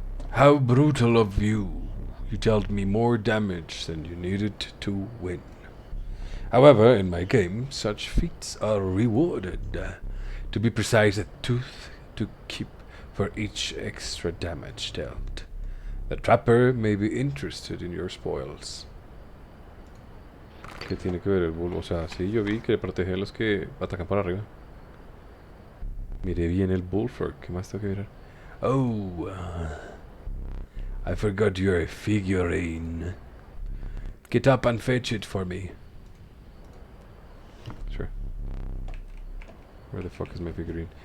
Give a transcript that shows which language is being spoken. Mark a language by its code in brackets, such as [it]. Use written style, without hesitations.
[en] How brutal of you! You dealt me more damage than you needed to win. However, in my game, such feats are rewarded. To be precise, a tooth to keep for each extra damage dealt. The trapper may be interested in your spoils. [es] ¿Qué tiene que ver el bull? O sea, sí, yo vi que protege a los que atacan por arriba. Mire bien el bullfrog. ¿Qué más tengo que mirar? [en] Oh, I forgot your figurine. Get up and fetch it for me. Sure. Where the fuck is my figurine?